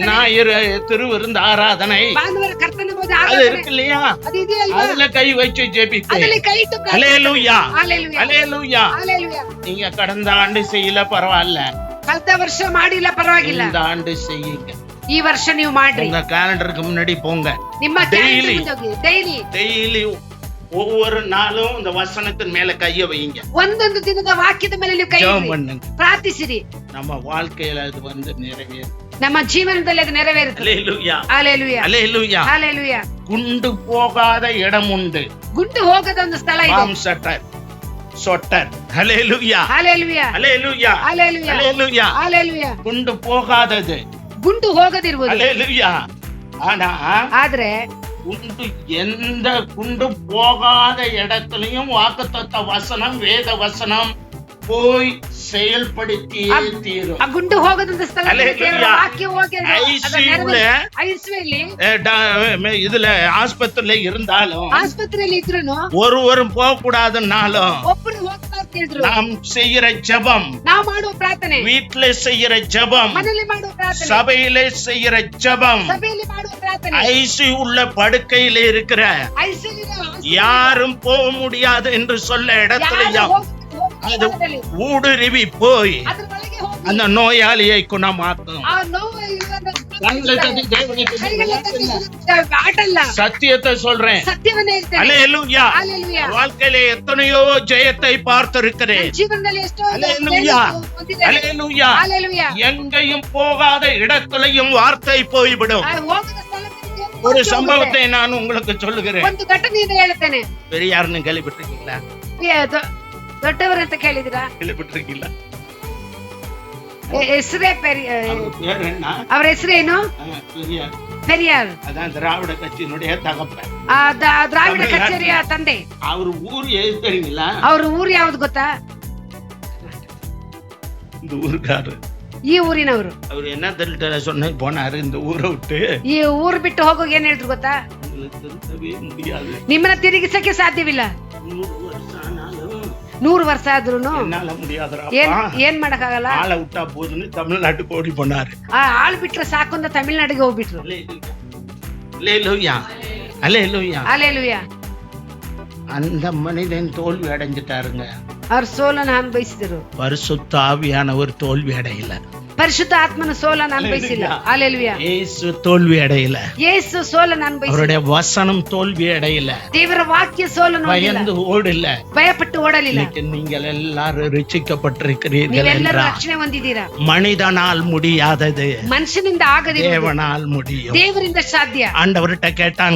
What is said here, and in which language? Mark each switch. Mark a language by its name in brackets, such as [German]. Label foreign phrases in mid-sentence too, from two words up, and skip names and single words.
[Tamil] ஞாயிறு திருவிருந்து ஆராதனை, [Kannada] ಭಾನುವಾರ ಕರ್ತನ ಬೋಧ [Tamil] அது [Kannada] ಆರಾಧನೆ, [Tamil] இருக்கு இல்லையா? [Kannada] ಅದು ಇದೆಯಲ್ವಾ? [Tamil] அதுல கை வச்சு ஜெபிப்பேன். [Kannada] ಅದರಲ್ಲಿ ಕೈ ಇಟ್ಟು ಪ್ರಾರ್ಥನೆ. [Tamil] அல்லேலூயா [Kannada] ಹಲ್ಲೆಲೂಯಾ [Tamil] அல்லேலூயா [Kannada] ಹಲ್ಲೆಲೂಯಾ. [Tamil] நீங்க கடந்த ஆண்டு செய்யல பரவாயில்ல, [Kannada] ಕಳೆದ ವರ್ಷ ಮಾಡಿಲ್ಲ ಪರವಾಗಿಲ್ಲ, [Tamil] இந்த ஆண்டு செய்யுங்க. [Kannada] ಈ ವರ್ಷ ನೀವು ಮಾಡ್ರಿ. [Tamil] உங்க கேலண்டருக்கு முன்னாடி போங்க. [Kannada] ನಿಮ್ಮ Daily. ಡೈಲಿ [Tamil] டெய்லி ஒவ்வொரு நாளும் இந்த வசனத்தின் மேல கைய வைங்க, [Kannada] ಒಂದೊಂದು ದಿನದ ವಾಕ್ಯದ ಮೇಲೆ ನೀವು ಕೈ [Tamil] ஜெபம் [Kannada] ಇಡಿ. [Tamil] பண்ணுங்க. [Kannada] ಪ್ರಾರ್ಥಿಸಿರಿ, [Tamil] நம்ம வாழ்க்கையில அது நிறைவேறும். [Kannada] ನಮ್ಮ ಜೀವನದಲ್ಲಿ ಅದು ನೆರವೇರುತ್ತದೆ. [Tamil] அல்லேலூயா [Kannada] ಹಲ್ಲೆಲೂಯಾ [Tamil] அல்லேலூயா [Kannada] ಹಲ್ಲೆಲೂಯಾ. [Tamil] குண்டு போகாத இடம் உண்டு. [Kannada] ಗುಂಡು ಹೋಗದ ಒಂದು ಸ್ಥಳ ಇದೆ. [Tamil] பாம் சட்டர் சொட்டர். அல்லேலூயா [Kannada] ಹಲ್ಲೆಲೂಯಾ [Tamil] அல்லேலூயா [Kannada] ಹಲ್ಲೆಲೂಯಾ [Tamil] அல்லேலூயா [Kannada] ಹಲ್ಲೆಲೂಯಾ. [Tamil] குண்டு போகாதது. [Kannada] ಗುಂಡು ಹೋಗದಿರುವುದು. [Tamil] அல்லேலூயா ஆனா [Kannada] ಆದ್ರೆ [Tamil] எந்த குண்டு போகாத இடத்துலயும் வாக்குத்தத்த வசனம், வேத வசனம் போய் செயல்படுத்தியே தீரும். [Kannada] ಆ ಗುಂಡು ಹೋಗದಂತ ಸ್ಥಳ ಹಲ್ಲೆಲೂಯಾ. ವಾಕ್ಯ ಹೋಗಿ ಐಸಿಯುಲಿ [Tamil] இதுல ஆஸ்பத்திரியில இருந்தாலும் [Kannada] ಆಸ್ಪತ್ರೆಯಲ್ಲಿ ಇದ್ರು [Tamil] ஒருவரும் போக கூடாதுன்னாலும் [Kannada] ಒಬ್ಬರು ಹೋಗ್ಬಾರ್ದು ಹೇಳಿದ್ರು. [Tamil] நாம் செய்யற ஜெபம், [Kannada] ನಾವು ಮಾಡುವ ಪ್ರಾರ್ಥನೆ, [Tamil] வீட்டுல செய்யற ஜெபம், [Kannada] ಮನೆಯಲ್ಲಿ ಮಾಡುವ ಪ್ರಾರ್ಥನೆ, [Tamil] சபையில செய்யற ஜெபம், [Kannada] ಸಭೆಯಲ್ಲಿ ಮಾಡುವ ಪ್ರಾರ್ಥನೆ, [Tamil] ஐசி உள்ள படுக்கையில இருக்கிற [Kannada] ಐಸಿಯುಲಿ [Tamil] யாரும் போக முடியாது என்று சொல்ல இடத்துலயும் அது ஊடுருவி போய் [Kannada] ಅದ್ರ ಒಳಗೆ ಹೋಗಿ [Tamil] அந்த நோயாளியை குணமாக்கும். [Kannada] ಆ ನೋವು ಇರುವಂತ ಆಟಲ್ಲ, [Tamil] சத்தியத்தை சொல்றேன். [Kannada] ಸತ್ಯವನ್ನೇ ಹೇಳ್ತೇನೆ. [Tamil] அல்லேலூயா [Kannada] ಹಲ್ಲೆಲೂಯಾ. [Tamil] வாழ்க்கையில எத்தனையோ ஜெயத்தை பார்த்திருக்கிறேன். [Kannada] ಜೀವನದಲ್ಲಿ ಎಷ್ಟೋ [Tamil] அல்லேலூயா அல்லேலூயா [Kannada] ಹಲ್ಲೆಲೂಯಾ. [Tamil] எங்கேயும் போகாத இடத்துலயும் வார்த்தை போய்விடும். [Kannada] ಆ ಹೋಗದ ಸ್ಥಳದಲ್ಲಿ [Tamil] ஒரு சம்பவத்தை நான் உங்களுக்கு சொல்லுகிறேன். [Kannada] ಒಂದು ಘಟನೆಯನ್ನು ಹೇಳ್ತೇನೆ. [Tamil] பெரியார்னு கேள்விப்பட்டிருக்கீங்களா? [Kannada] ದೊಡ್ಡವರಂತ ಕೇಳಿದಿರಾ? [Tamil] கேள்விப்பட்டிருக்கீங்களா? [Kannada] ಹೆಸರೇ [Tamil] அவர் பேர் என்ன? [Kannada] ಅವ್ರ ಹೆಸರೇನು? [Tamil] பெரியார். [Kannada] ಪೆರಿಯಾರ್. [Tamil] அதான் திராவிட கட்சியினுடைய தகப்பன். [Kannada] ದ್ರಾವಿಡ ಕಚೇರಿಯ ತಂದೆ. [Tamil] அவர் ஊர் எது தெரியுங்களா? [Kannada] ಅವ್ರ ಊರು ಯಾವ್ದು ಗೊತ್ತಾ? [Tamil] இந்த ஊருக்காரு [Kannada] ಈ ಊರಿನವರು. [Tamil] ಅವ್ರು என்ன திருட்ட சொன்ன போனாரு இந்த ஊரை விட்டு. [Kannada] ಈ ಊರು ಬಿಟ್ಟು ಹೋಗೋಕೆ ಏನ್ ಹೇಳಿದ್ರು ಗೊತ್ತಾ? [Tamil] திருத்தவே முடியாது. [Kannada] ನಿಮ್ಮನ್ನ ತಿರುಗಿಸಕ್ಕೆ ಸಾಧ್ಯವಿಲ್ಲ. 100 ವರ್ಷ ಆದ್ರೂ [Tamil] என்னால முடியாதுடா. [Kannada] ಏನ್ ಮಾಡಕ್ಕಾಗಲ್ಲ. [Tamil] ஆளை விட்டா போதுன்னு தமிழ்நாட்டுக்கு ஓடி போனாரு. [Kannada] ಆ ಆಳ್ ಬಿಟ್ರೆ ಸಾಕು ಅಂತ ತಮಿಳ್ನಾಡಿಗೆ ಹೋಗ್ಬಿಟ್ರು. [Tamil] அல்லேலூயா அல்லேலூயா [Kannada] ஹalleluya. [Tamil] அந்த மனிதன் தோல்வி அடைஞ்சிட்டாருங்க. [Kannada] ಅವ್ರ ಸೋಲನ ಅನುಭವಿಸಿದರು. [Tamil] பரிசுத்த ஆவியானவர் தோல்வி அடையல. [Kannada] ಪರಿಶುದ್ಧ ಆತ್ಮನ ಸೋಲನ ಅನುಭವಿಸಿಲ್ಲ. ஹalleluya. [Tamil] இயேசு தோல்வி அடையல. [Kannada] ಯೇಸು ಸೋಲನ ಅನುಭವಿಸಿಲ್ಲ. [Tamil] அவருடைய வசனம் தோல்வி அடையல. [Kannada] ದೇವರ ವಾಕ್ಯ ಸೋಲನ [Tamil] பயந்து ஓடல. [Kannada] ಭಯಪಟ್ಟು ಓಡಲಿಲ್ಲ. [Tamil] நீங்கள் எல்லாரும் ரட்சிக்கப்பட்டிருக்கிறீர்கள் [Kannada] ನೀವೆಲ್ಲರೂ [Tamil] என்றால் [Kannada] ರಕ್ಷಣೆ ಹೊಂದಿದ್ದೀರಾ. [Tamil] மனிதனால் முடியாதது [Kannada] ಮನುಷ್ಯನಿಂದ ಆಗದಿರುವುದು [Tamil] தேவனால் முடியும். [Kannada] ದೇವರಿಂದ ಸಾಧ್ಯ. [Tamil] ஆண்டவர்கிட்ட கேட்டாங்க.